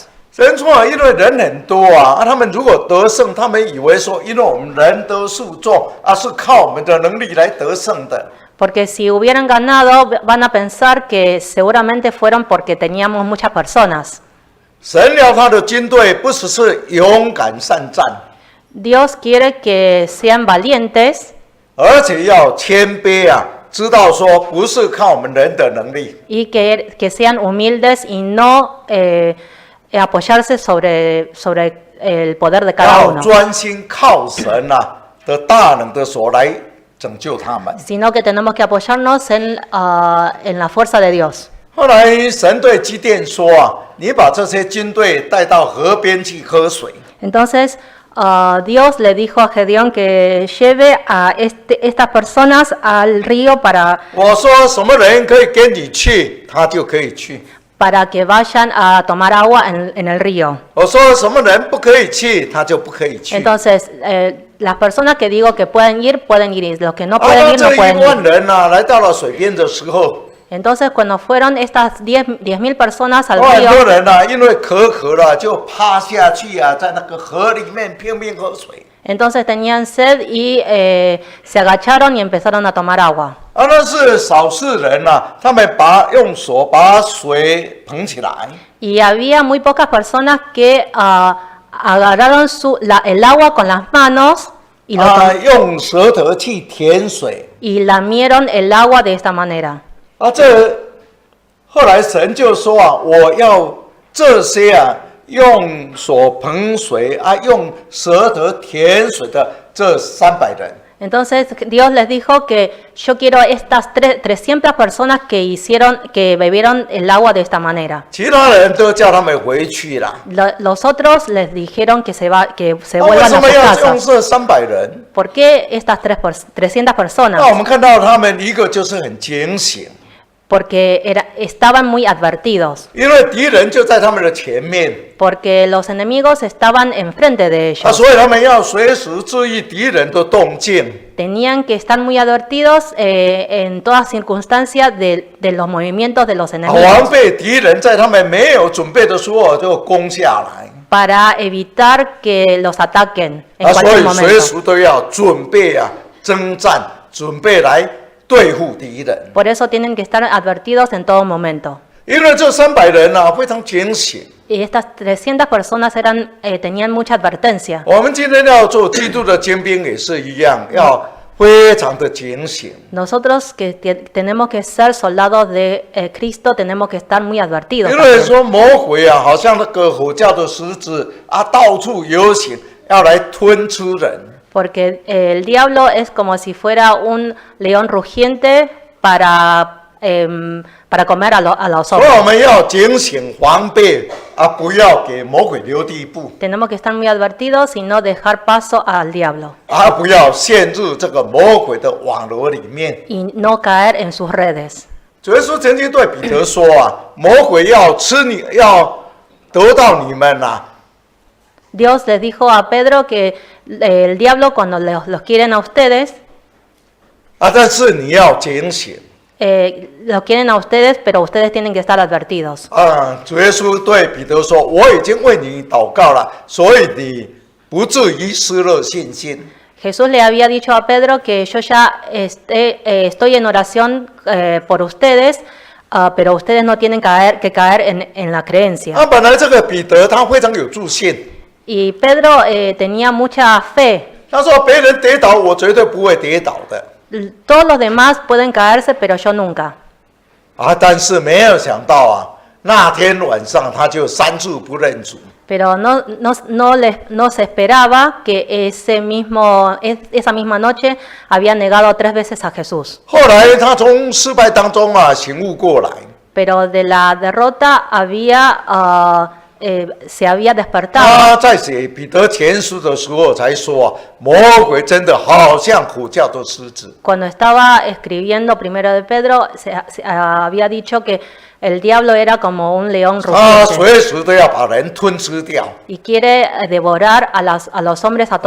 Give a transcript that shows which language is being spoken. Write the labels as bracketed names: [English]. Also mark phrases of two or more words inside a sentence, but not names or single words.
[Chinese] 神说因为人很多他们如果得胜，他们以为说因为我们人多势众是靠我们的能力来得胜的。 [Spanish] Porque si hubieran ganado, van a pensar que seguramente fueron porque teníamos muchas personas. [Chinese] 神要他的军队不只是勇敢善战， [Spanish] Dios quiere que sean valientes [Chinese] 而且要谦卑啊，知道说不是靠我们人的能力， [Spanish] y que sean humildes y no apoyarse sobre el poder de cada [Chinese] 要 [Spanish] uno, [Chinese] 专心靠神啊的大能的手来拯救他们。 [Spanish] sino que tenemos que apoyarnos en la fuerza de Dios. [Chinese] 后来神对基甸说啊，你把这些军队带到河边去喝水。 [Spanish] Entonces Dios le dijo a Gedeón que lleve a estas personas al río [Chinese] 我说什么人可以跟你去，他就可以去。 [Spanish] para que vayan a tomar agua en el río. [Chinese] 我说什么人不可以去，他就不可以去。 [Spanish] Entonces, las personas que digo que pueden ir, y los que no [Chinese] 当 [Spanish] pueden ir, [Chinese] 这 [Spanish] no pueden [Chinese] 1 万 [Spanish] ir. [Chinese] 人啊来到了水边的时候， [Spanish] Entonces, cuando fueron estas 10,000 personas al [Chinese] 很多 [Spanish] río, [Chinese] 人啊因为渴了就趴下去啊，在那个河里面拼命喝水。 [Spanish] entonces tenían sed y se agacharon y empezaron a tomar agua. [Chinese] 那是少数人啊，他们用手把水捧起来， [Spanish] Y había muy pocas personas que agarraron el agua con las manos y, [Chinese] 用舌头去舔水。 [Spanish] y lamieron el agua de esta manera. [Chinese] 后来神就说啊，我要这些啊用手捧水啊，用舌头舔水的这300人。 [Spanish] Entonces Dios les dijo que yo quiero estas 300 personas que bebieron el agua de esta manera. [Chinese] 其他人都叫他们回去了。 [Spanish] Los otros les dijeron que se [Chinese] 为 [Spanish] vuelvan a [Chinese] 什 [Spanish] sus [Chinese] 么要用 [Spanish] casas. [Chinese] 这300人？ [Spanish] ¿Por qué estas 300 personas? [Chinese] 那我们看到他们一个就是很警醒， [Spanish] Porque estaban muy advertidos, [Chinese] 因为敌人就在他们的前面， [Spanish] porque los enemigos estaban enfrente de ellos. [Chinese] 所以他们要随时注意敌人的动静。 [Spanish] Tenían que estar muy advertidos en todas circunstancias de los movimientos de los [Chinese] 防 [Spanish] enemigos [Chinese] 备敌人在他们没有准备的时候就攻下来。 [Spanish] para evitar que los ataquen en [Chinese] 所 [Spanish] cualquier [Chinese] 以随 [Spanish] momento. [Chinese] 时都要准备啊，征战，准备来对付敌人。 [Spanish] Por eso tienen que estar advertidos en todo momento. [Chinese] 因为这300人啊非常警醒。 [Spanish] Y estas 300 personas tenían mucha advertencia. [Chinese] 我们今天要做基督的精兵也是一样，要非常的警醒。 [Spanish] Nosotros que tenemos que ser soldados de Cristo, tenemos que estar muy advertidos. [Chinese] 因为 [Spanish] también. [Chinese] 说魔鬼啊，好像那个吼叫的狮子啊，到处游行，要来吞吃人。 [Spanish] Porque el diablo es como si fuera un león rugiente para comer a los [Chinese] 所以我 [Spanish] hombres. [Chinese] 们要警醒防备啊，不要给魔鬼留地步 [Spanish] Tenemos que estar muy advertidos y no dejar paso al diablo [Chinese] 啊，不要陷入这个魔鬼的网罗里面。 [Spanish] y no caer en sus redes. [Chinese] 主耶稣曾经对彼得说啊，魔鬼要吃你，要得到你们啊， [Spanish] Dios les dijo a Pedro que el diablo cuando los quieren a ustedes, [Chinese] 但是你要警醒 [Spanish] los quieren a ustedes, pero ustedes tienen que estar advertidos. [Chinese] 啊。主耶稣对彼得说：“我已经为你祷告了，所以你不至于失了信心。” [Spanish] Jesús le había dicho a Pedro que yo ya estoy en oración por ustedes, pero ustedes no tienen que caer en la creencia. [Chinese] 本来这个彼得他非常有自信， [Spanish] Y Pedro tenía mucha fe. [Chinese] 他说别人跌倒，我绝对不会跌倒的。 [Spanish] Todos los demás pueden caerse, pero yo nunca. [Chinese] 但是没有想到啊，那天晚上他就3次不认主。 [Spanish] Pero no se esperaba que esa misma noche había negado 3 veces a Jesús. [Chinese] 后来他从失败当中啊醒悟过来， [Spanish] Pero de la derrota se había despertado. [Chinese] 他在写彼得前书的时候才说啊，魔鬼真的好像吼叫的狮子。 [Spanish] Cuando estaba escribiendo primero de Pedro, había dicho que el diablo era como un león [Chinese] 他 [Spanish] rugiente [Chinese] 随时都要把人吞吃掉。 [Spanish] y quiere devorar a los hombres a